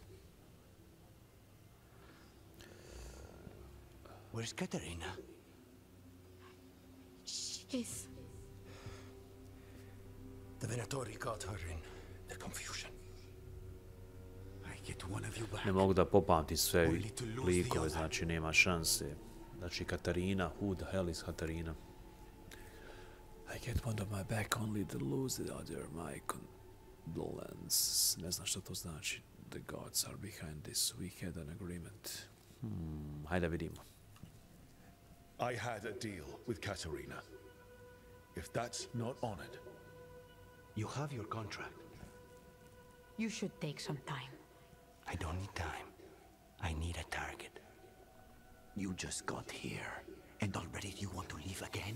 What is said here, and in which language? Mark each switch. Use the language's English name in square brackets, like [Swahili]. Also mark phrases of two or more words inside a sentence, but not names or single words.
[English] Where's Katerina? She's... The Venatori caught her in the confusion. I get one of you back. [Serbian] Ne mogu da popamtim sve likove, znači nema šanse. Znači Katarina, [English] who the hell is Katarina? I get one of my back only to lose the other, my condolence. [Serbian] Ne znam što to znači. [English] The gods are behind this. We had an agreement. [Serbian] Hajde vidimo. [English] I had a deal with Katerina. If that's not honored... You have your contract. You should take some time. I don't need time. I need a target. You just got here, and already you want to leave again?